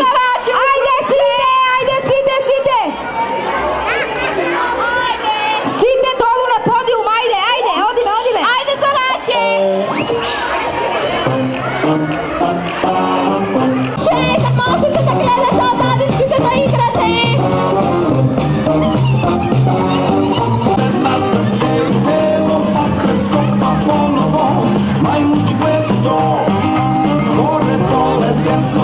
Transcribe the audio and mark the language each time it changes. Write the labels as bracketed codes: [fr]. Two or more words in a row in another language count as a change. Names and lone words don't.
[mk] Ајде сите! Сите долу на подиум, ајде, одиме! Ајде за раче! Че, можете да гледате одадичките да играте! [sr] Na srce i telo, pokret skok pa ponovo, majmunski ples je to, gore dole, gdje